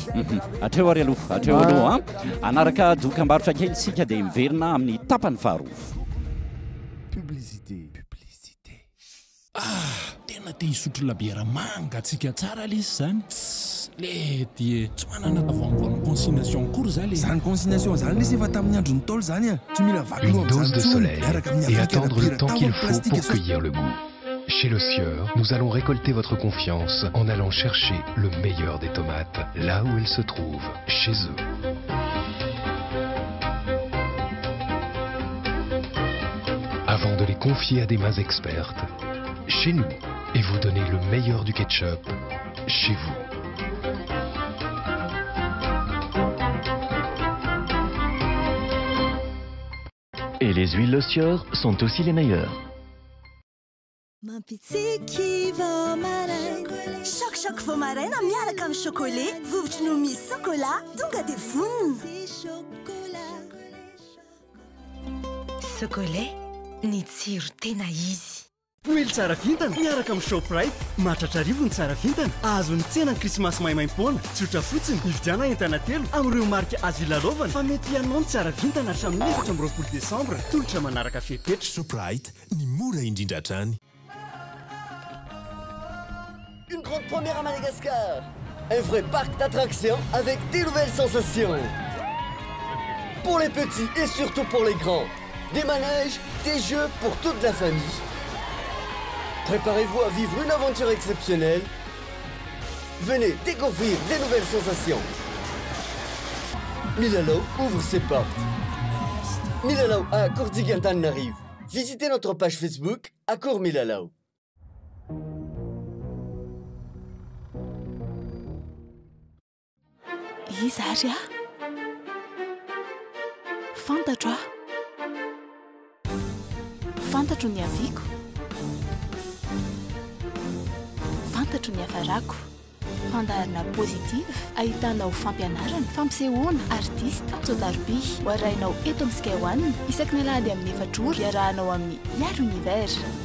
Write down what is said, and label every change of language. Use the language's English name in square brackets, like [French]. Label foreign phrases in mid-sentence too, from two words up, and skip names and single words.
[Malagasy] Atreo ary aloha, atreo aloha anaraka dokam-barotra kely sika dia miverina amin'ny tapany faharoa. [French] Publicité. [Malagasy] Tena te hisotro labiera manga atsika tsara lay izy zany. Lety tsy manana tavoangoany consignation kory zany. Zany consignation zany lesy efa tamin'ny andro nitaolo zany a. Tsy mila vaky [French] Une dose de soleil et attendre le temps qu'il faut pour cueillir le goût. Chez Le Sieur, nous allons récolter votre confiance en allant chercher le meilleur des tomates, là où elles se trouvent, chez eux. Avant de les confier à des mains expertes, chez nous, et vous donner le meilleur du ketchup, chez vous. Et les huiles Le Sieur sont aussi les meilleures. [Malagasy] Mampitsiki vao maraina Choc vao maraina miaraka amin'ny chocolat vovotry no misy chocolat tonga dia vonona chocolat ny tsiro tena izy. Huile tsara vintana miaraka amin'ny Shoprite mahatratra arivo ny tsara vintana azo ny tsena ny krismasy maimaimpoana tsotra fotsiny hividiana entana telo amin'ireo marika azo ilalovana fa mety ianao ny tsara vintana hatramin'ny 4 Desambra tolotra manaraka fepetra. Shoprite ny mora indrindra hatrany. [French] Une grande première à Madagascar. Un vrai parc d'attractions avec des nouvelles sensations. Pour les petits et surtout pour les grands. Des manèges, des jeux pour toute la famille. Préparez-vous à vivre une aventure exceptionnelle. Venez découvrir des nouvelles sensations. Milalao ouvre ses portes. Milalao à Courdigantan arrive. Visitez notre page Facebook Accor Milalao. [Malagasy] Izy ary a fantatro fantatro ny aviko fantatro ny hafarako fandaharana positif ahitanao fampianarana fampisehoana artista tsotaroby hoarainao eto amin'ny Sky One isaky ny alahady amin'ny 4 ora iarahanao amin'ny Yard Univers.